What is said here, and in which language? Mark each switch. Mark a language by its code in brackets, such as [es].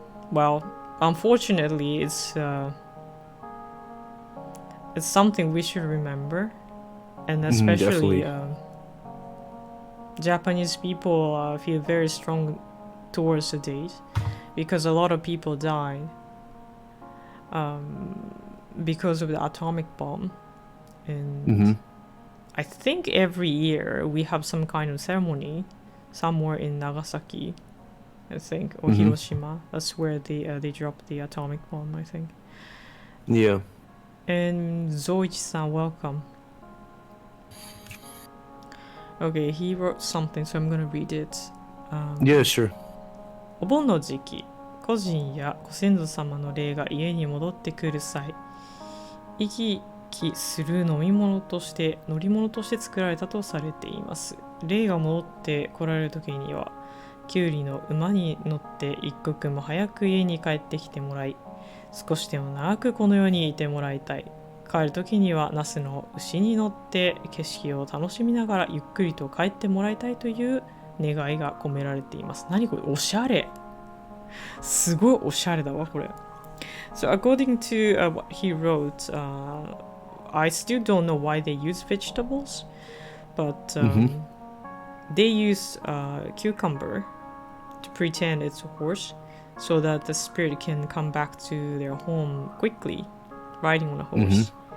[en] Well, unfortunately, it's something we should remember, and especially Japanese people feel very strong towards the date, because a lot of people died because of the atomic bomb, and I think every year we have some kind of ceremony somewhere in Nagasaki, I think, or Hiroshima. That's where they dropped the atomic bomb, I think. Yeah. And Zoichi-san, welcome. Okay, he wrote something, so I'm gonna read it. Yeah, sure. [ja] お盆の時期、故人やご先祖様の霊が家に戻ってくる際、生き生きする乗り物として作られたとされています。霊が戻って来られる時には、キュウリの馬に乗って一刻も早く家に帰ってきてもらい、少しでも長くこの世にいてもらいたい。帰る時にはナスの牛に乗って景色を楽しみながらゆっくりと帰ってもらいたいという願いが込められています。何これ、おしゃれ。すごいおしゃれだわこれ。 [en] So according to what he wrote, I still don't know why they use vegetables, but they use cucumber to pretend it's a horse, so that the spirit can come back to their home quickly, riding on a horse.